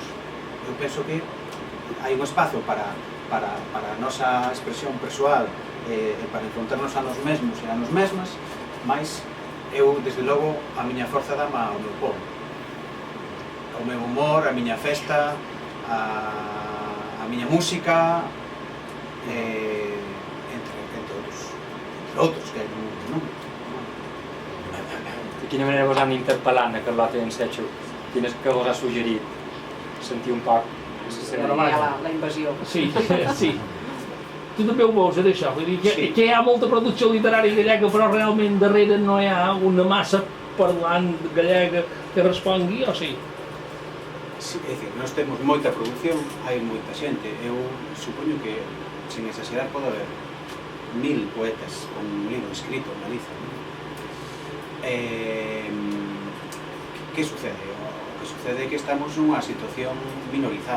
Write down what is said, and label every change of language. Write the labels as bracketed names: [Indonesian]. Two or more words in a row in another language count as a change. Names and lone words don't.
[Galician] Eu penso que hai un espazo para a nosa expresión persoal e para enfrontarnos a nos mesmos e a nos mesmas, mas eu, desde logo, a miña forza dama ao meu povo. O meu humor, a miña festa, a miña música, entre outros que hai no mundo, non? [Catalan] De quina manera vos han interpel·lat a Carlota i en Setxo? Quines que vos ha suggerit? Sentir un poc... La invasió. Sí, sí. Tu també ho veus, això? Vull dir que hi ha molta producció literària gallega, però realment darrere no hi ha una massa parlant gallega que respongui, o sí? [Galician] Sí, é dicir, nós temos moita produción, hai moita xente. Eu supoño que, sin exagerar, pode haber 1000 poetas con un libro escrito en Galiza. Que sucede? O que sucede é que estamos nunha situación minorizada.